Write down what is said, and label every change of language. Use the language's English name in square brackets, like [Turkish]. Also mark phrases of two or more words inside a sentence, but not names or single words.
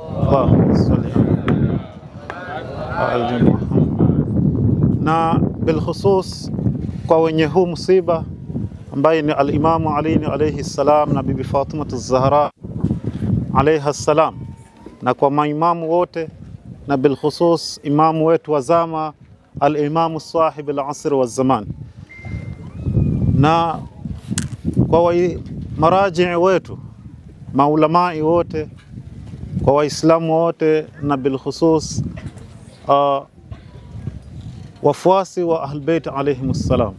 [Swahili] Na bilkhusus kwa wenye huu msiba ambaye ni al-Imamu Ali [Arabic] عليه السلام [Swahili] na Bibi Fatima az-Zahra [Arabic] عليها السلام, [Swahili] na kwa maimamu wote, na bilkhusus imamu wetu wa zama al-Imamu [Arabic] صاحب العصر والزمان, [Swahili] na kwa maraji wetu, maulamai wote, kwa waislamu wote, na bilkhusus wafuasi wa Ahlulbayt [Arabic] عليهم السلام.